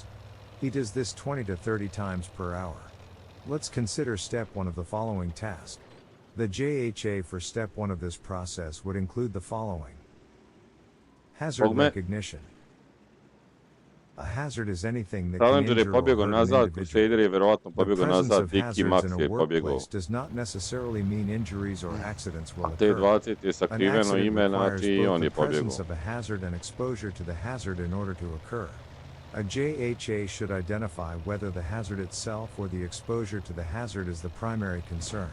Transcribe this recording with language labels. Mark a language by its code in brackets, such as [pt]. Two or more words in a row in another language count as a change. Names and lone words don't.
[en] He does this 20 to 30 times per hour. Let's consider step 1 of the following task. The JHA for step 1 of this process would include the following. Hazard recognition. A hazard is anything that can [sr] Challenger je [en] injure or [sr] pobjegao [en] hurt an [sr] nazad, [en] individual. [sr] Crusader je verovatno [en] The [sr] pobjegao [en] presence [sr] nazad, [en] of Dicky hazards Max in a [sr] je pobjegao. [en] workplace does not necessarily mean injuries or accidents will [sr] A [en] occur. [sr] T20 je [en] An [sr] sakriveno [en] accident [sr] ime, [en] requires [sr] znači [en] both [sr] on [en] the [sr] je [en] presence [sr] pobjegao. [en] of a hazard and exposure to the hazard in order to occur. A JHA should identify whether the hazard itself or the exposure to the hazard is the primary concern.